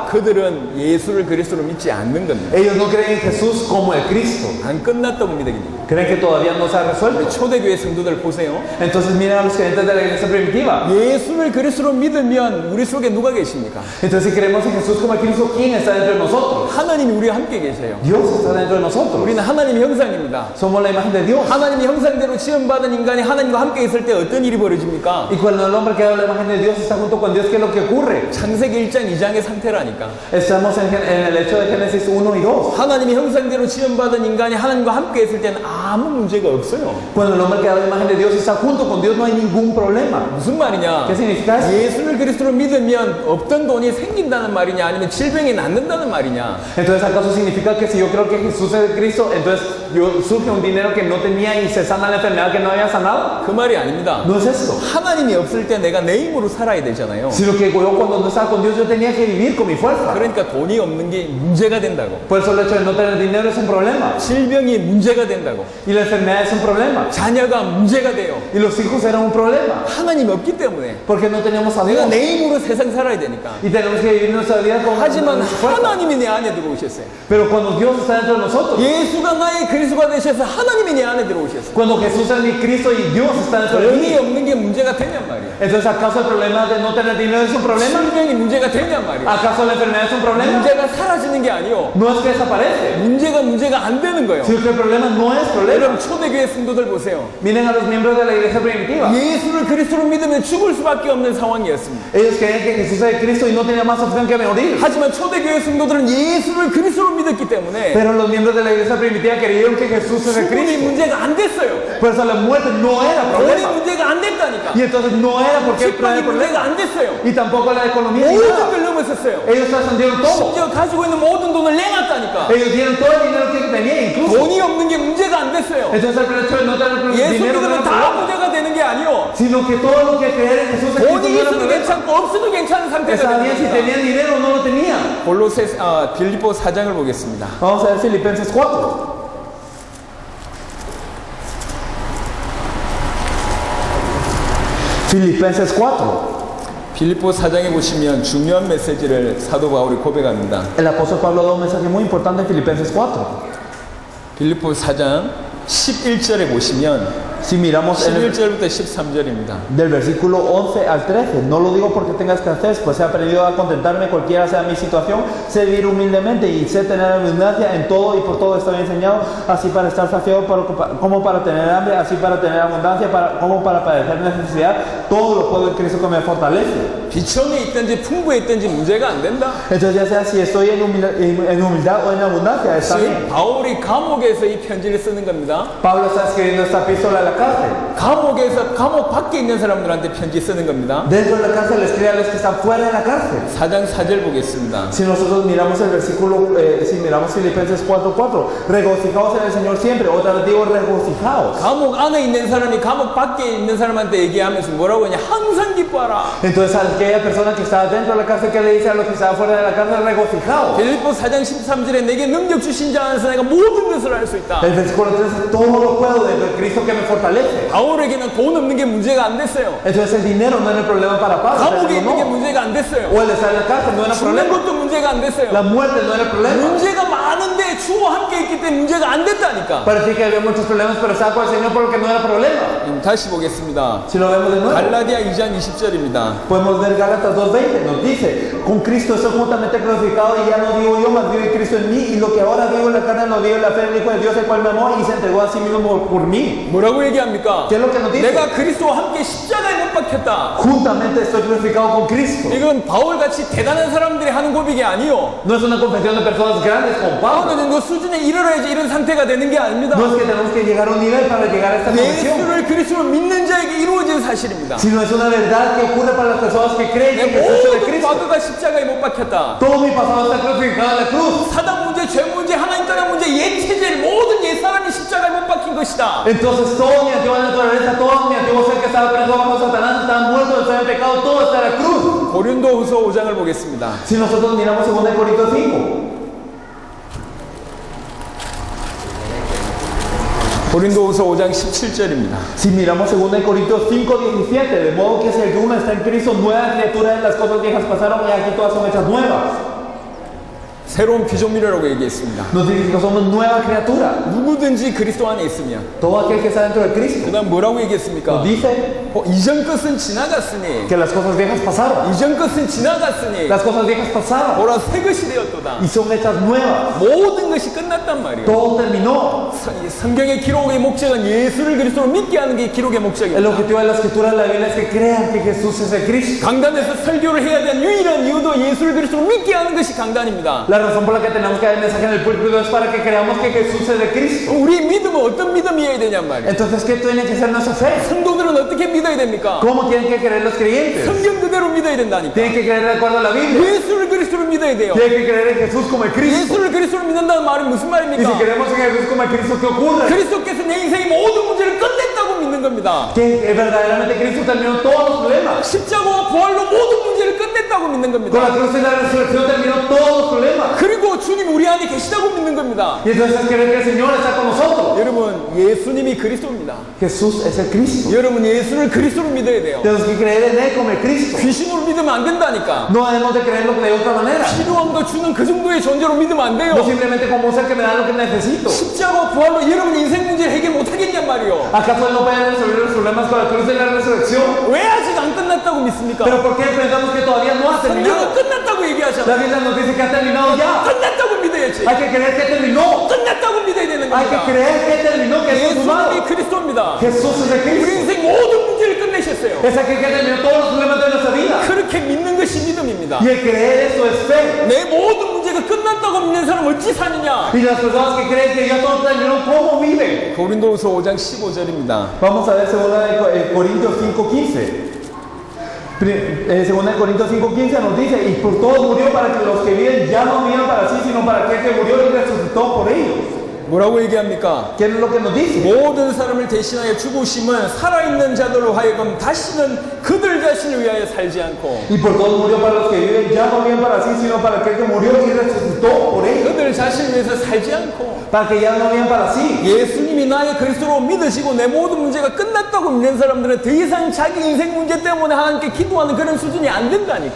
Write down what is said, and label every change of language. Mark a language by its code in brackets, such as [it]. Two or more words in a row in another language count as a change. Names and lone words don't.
[ko] 그들은 예수를 그리스도로 믿지 않는 겁니다. [es] Ellos no creen en Jesús como el Cristo. [ko] 안 끝났다고 믿어요. [es] Creen que todavía no se ha resuelto. [ko] 초대교회 성도들 보세요. [es] Entonces miren a los creyentes de la iglesia primitiva. [ko] 예수를 그리스도로 믿으면 우리 속에 누가 계십니까? [es] Entonces si creemos en Jesús como el Cristo, ¿quién está dentro de nosotros? [ko] 하나님이 우리와 함께 계세요. [es] Dios está dentro de nosotros. [ko] 우리는 하나님의 형상입니다. [es] Somos la imagen de Dios. [ko] 하나님의 형상대로 지음받은 인간이 하나님과 함께 있을 때 어떤 일이 벌어집니까? [es] Y cuando el hombre que da la imagen de Dios está junto con Dios, ¿qué es lo que ocurre? [ko] 창세기 1장 2장의 상태라니까. [es] Estamos en el hecho de Génesis 1 y 2. [ko] 하나님의 형상대로 지음받은 인간이 하나님과 함께 있을 때는 아무 문제가 없어요. [es] Cuando el hombre que da la imagen de Dios está junto con Dios, no hay ningún problema. [ko] 무슨 말이냐? [es] ¿Qué significa eso? [ko] 예수를 그리스도로 믿으면 없던 돈이 생긴다는 말이냐, 아니면 질병이 낫는다는 말이냐? [es] Entonces, ¿acaso significa que si yo creo que Jesús es el Cristo, entonces surge un dinero que no tenía y se sana la enfermedad que no había sanado? [ko] 그 말이 아닙니다. [es] No es eso. [ko] 하나님이 없을 때 내가 내 힘으로 살아야 되잖아요. [es] Sino que yo cuando no estaba con Dios, yo tenía que vivir con mi fuerza. [ko] 그러니까 돈이 없는 게 문제가 된다고. [es] Por eso el hecho de no tener dinero es un problema. [ko] 질병이 문제가 된다고. [es] Y la enfermedad es un problema. [ko] 자녀가 문제가 돼요. [es] Y los hijos eran un problema. [ko] 하나님이 없기 때문에 [es] Porque no teníamos a [ko] 내가 [es] Dios. [ko] 내 힘으로 세상 살아야 되니까. [es] Y tenemos que vivir nuestra vida con [ko] 하지만 [es] nuestra fuerza. [ko] 하나님이 내 안에 들어오셨어요. [es] Pero cuando Dios está dentro de nosotros, [ko] 예수가 나의 그리스도가 되셔서 하나님이 내 안에 들어오셨어요. [es] cuando Jesús es mi Cristo y Dios está dentro de [ko] 돈이 [es] mí, [ko] 없는 게 문제가 되냔 말이야. [es] entonces ¿acaso el problema de no tener dinero es un problema? [ko] 질병이 문제가 되냔 말이야. [es] ¿Acaso la enfermedad es un problema? [ko] 문제가 사라지는 게 아니요. [es] No es que desaparece, [ko] 문제가 안 되는 거예요. [es] sino que el problema no es problema. [ko] 여러분 초대교회 성도들 보세요. [es] Miren a los miembros de la iglesia primitiva. [ko] 예수를 그리스도로 믿으면 죽을 수밖에 없는 상황이었습니다. [es] Ellos creían que Jesús es el Cristo y no tenía más opción que morir. [ko] 하지만 초대교회 성도들은 예수를 그리스도로 믿었기 때문에 [es] Pero los miembros de la iglesia primitiva creyeron que Jesús es el [ko] 죽음이 [es] Cristo. [ko] 문제가 안 됐어요. [es] Por eso la muerte no era [ko] 돈이 [es] problema. [ko] 문제가 안 됐다니까. [es] Y entonces no era porque el [ko] 식빵이 문제가 [es] problema. [ko] 안 됐어요. [es] Y tampoco la economía ni [ko] 모든 [es] nada. [ko] 걸 넘었었어요. [es] Ellos trascendieron todo. [ko] 심지어 가지고 있는 모든 돈을 내놨다니까. [es] Ellos dieron todo el dinero que tenían incluso. [ko] 돈이 없는 게 문제가 안 됐어요. [es] Entonces el hecho de no tener [ko] 예수 [es] dinero no [ko] 믿으면 [es] era [ko] 다 [es] problema. [ko] 문제가 되는 게 아니요. [es] Sino que todo lo que creer en Jesús es Cristo [ko] 돈이 [es] no era [ko] 있어도 [es] problema. [ko] 괜찮고 없어도 괜찮은 상태가 [es] Está bien si [ko] 되는 거니까. [es] tenían dinero o no lo tenían. [ko] 빌립보 4장을 보겠습니다. [es] Vamos a ver Filipenses 4. Filipenses 4. [ko] 빌립보 4장에 보시면 중요한 메시지를 사도 바울이 고백합니다. [es] El apóstol Pablo da un mensaje muy importante en Filipenses 4. [ko] 빌립보 4장 11절에 보시면 [es] Si miramos en el, [ko] 11절부터 13절입니다. [es] del versículo 11 al 13, no lo digo porque tenga escasez, pues he aprendido a contentarme cualquiera sea mi situación, sé vivir humildemente y sé tener abundancia en todo y por todo estoy enseñado, así para estar saciado como para tener hambre, así para tener abundancia, como para padecer necesidad, todo lo puedo en Cristo que me fortalece. [ko] 비천에 있든지 풍부에 있든지 문제가 안 된다. [es] Entonces ya sea si estoy en humildad o en abundancia, está bien. [ko] 지금 바울이 감옥에서 이 편지를 쓰는 겁니다. [es] Pablo está escribiendo esta epístola a la cárcel. [ko] 감옥 밖에 있는 사람들한테 편지 쓰는 겁니다. [es] Dentro de la cárcel escribe a los que están fuera de la cárcel. [ko] 4장 4절 보겠습니다. [es] Si nosotros miramos el versículo, si miramos Filipenses 4:4, regocijaos en el Señor siempre. Otra vez digo regocijaos. [ko] 감옥 안에 있는 사람이 감옥 밖에 있는 사람한테 얘기하면서 뭐라고 하냐? 항상 기뻐하라. [es] Entonces a aquella persona que está dentro de la cárcel, que le dice a los que están fuera de la cárcel, regocijaos. [ko] 빌립보 4장 13절에 내게 능력 주신 자 안에서 내가 모든 것을 할 수 있다. [es] El versículo 13, todo lo puedo dentro de Cristo que me fortalece. [ko] 바울에게는 돈 없는 게 문제가 안 됐어요. [es] Entonces el dinero no era el problema para Pablo. [ko] 감옥에 있는 게 [es] No. [ko] 문제가 안 됐어요. [es] O el estar en la cárcel no era [ko] 죽는 [es] problema. [ko] 것도 문제가 안 됐어요. [es] La muerte no era el problema. [ko] 문제가 많은데 주와 함께 있기 때문에 문제가 안 됐다니까. [es] Parecía que había muchos problemas, pero estaba con el Señor por lo que no era problema. [ko] 다시 보겠습니다. [es] Si lo vemos de nuevo, [ko] 갈라디아 2장 20절입니다. [es] podemos ver Gálatas 2:20, nos dice, con Cristo estoy juntamente crucificado y ya no vivo yo, mas vive Cristo en mí, y lo que ahora vivo en la carne lo vivo en la fe del Hijo de Dios, el cual me amó y se entregó a sí mismo por mí. [ko] 뭐라고 얘기합니까? [es] ¿Qué es lo que nos dice? [ko] 내가 그리스도와 함께 십자가에 못 박혔다. [es] Juntamente estoy crucificado con Cristo. [ko] 이건 바울같이 대단한 사람들이 하는 고백이 아니요. [es] No es una confesión de personas grandes como Pablo. [ko] 어느 정도 수준에 이르러야지 이런 상태가 되는 게 아닙니다. [es] No es que tenemos que llegar a un nivel para llegar a esta confesión, [ko] 예수를 그리스도로 믿는 자에게 이루어진 사실입니다. [es] sino es una verdad que ocurre para las personas que creen [ko] 내 [es] que Jesús es el [ko] 모든 [es] Cristo. [ko] 과거가 십자가에 못 박혔다. [es] Todo mi pasado está crucificado en la cruz. [ko] 사단 문제, 죄 문제, 하나님 떠난 문제, 옛 체질 모든 옛 사람이 십자가에 못 박힌 것이다. [es] Entonces toda mi antigua naturaleza, todo mi antiguo ser que estaba preso bajo Satanás, estaba muerto, estaba en pecado, todo está en la cruz. [ko] 고린도후서 5장을 보겠습니다. [es] Si nosotros miramos 2 Corintios 5, [ko] 고린도후서 5장 17절입니다. [es] Si miramos 2 Corintios 5:17, de modo que si alguno está en Cristo, nueva criatura es, las cosas viejas pasaron y aquí todas son hechas nuevas. [ko] 새로운 피조물이라고 얘기했습니다. [es] Nos dice que somos nueva criatura. [ko] 누구든지 그리스도 안에 있으면. [es] Todo aquel que está dentro de Cristo. [ko] 그 다음 뭐라고 얘기했습니까? [es] Nos dice [ko] 이전 것은 지나갔으니 [es] que las cosas viejas pasaron. [ko] 이전 것은 지나갔으니 [es] Las cosas viejas pasaron [ko] 보라 새 것이 되었도다. [es] y son hechas nuevas. [ko] 모든 것이 끝났단 말이에요. [es] Todo terminó. [ko] 이 성경의 기록의 목적은 예수를 그리스도로 믿게 하는 게 기록의 [es] El [ko] 목적입니다. [es] objetivo de la escritura de la Biblia es que crean que Jesús es el Cristo. [ko] 강단에서 설교를 해야 되는 유일한 이유도 예수를 그리스도로 믿게 하는 것이 강단입니다. [es] La razón por la que tenemos que dar el mensaje en el púlpito es para que creamos que Jesús es el Cristo. [ko] 우리 믿음은 어떤 믿음이어야 되냔 말이에요. [es] Entonces, ¿qué tiene que ser nuestra fe? [ko] 성도들은 어떻게 믿어야 됩니까? [es] ¿Cómo tienen que creer los creyentes? [ko] 성경 그대로 믿어야 된다니까. [es] Tienen que creer de acuerdo a la Biblia. [ko] 예수를 그리스도로 믿어야 돼요. [es] Tienen que creer en Jesús como el Cristo. [ko] 예수를 그리스도로 믿는다는 말은 무슨 [es] Y si [ko] 말입니까? [es] creemos en Jesús como el Cristo, ¿qué ocurre? [ko] 그리스도께서 내 인생의 모든 문제를 끝냈다고 믿는 겁니다. [es] Que verdaderamente Cristo terminó todos los problemas. [ko] 십자가와 부활로 모든 문제를 끝냈다고 믿는 [es] Con la [ko] 겁니다. [es] cruz y la resurrección terminó todos los problemas. [ko] 그리고 주님 우리 안에 계시다고 믿는 겁니다. [es] Y entonces creer que el Señor está con nosotros. [ko] 여러분, 예수님이 그리스도입니다. [es] Jesús es el Cristo. [ko] 여러분, 예수를 그리스도로 믿어야 돼요. [es] Tenemos que creer en Él como el Cristo. [ko] 귀신으로 믿으면 안 된다니까. [es] No debemos de creerlo de otra manera. [ko] 필요한 거 주는 그 정도의 존재로 믿으면 안 돼요. [es] No simplemente como un ser que me da lo que necesito. [ko] 십자가와 부활로 여러분 인생 문제를 해결 못 하겠냔 말이요. [es] ¿Acaso Él no puede resolver los problemas con la cruz y la resurrección? [ko] 왜 아직 안 끝났다고 믿습니까? [es] Pero ¿por qué pensamos que todavía no ha [ko] 성경은 [es] terminado? [ko] 끝났다고 [es] La [ko] 얘기하잖아. [es] Biblia nos dice que ha terminado ya. [ko] 끝났다고 믿어야지. [es] Hay que creer que terminó. [ko] 끝났다고 믿어야 되는 [es] Hay que [ko] 겁니다. [es] creer que terminó, que es [ko] 예수님이 [es] consumado. [ko] 그리스도입니다. [es] Jesús es el [ko] 우리 [es] Cristo. [ko] 인생 모든 문제를 끝내셨어요. [es] Es aquel que terminó todos los problemas de nuestra vida. [ko] 그렇게 믿는 것이 믿음입니다. [es] Y el creer eso es fe. [ko] 내 모든 문제가 끝났다고 믿는 사람 어찌 사느냐? [es] Y las personas que creen que ya todo terminó, ¿cómo viven? [ko] 고린도후서 5장 15절입니다. [es] Vamos a ver 2 Corintios 5:15. 2 Corintios 5:15 nos dice, y por todos murió para que los que viven ya no vivan para sí, sino para aquel que murió y resucitó por ellos. [ko] 뭐라고 얘기합니까? [es] ¿Qué es lo que nos dice? [ko] 모든 사람을 대신하여 죽으심은 살아있는 자들로 하여금 다시는 그들 자신을 위하여 살지 않고 [es] Y por todos murió para los que viven ya no viven para sí, sino para aquel que murió y resucitó por ellos. [ko] 그들 자신을 위해서 살지 않고 [es] Para que ya no vivan para sí. [ko] 예수님이 나의 그리스도로 믿으시고 내 모든 문제가 끝났다고 믿는 사람들은 더 이상 자기 인생 문제 때문에 하나님께 기도하는 그런 수준이 안 된다니까.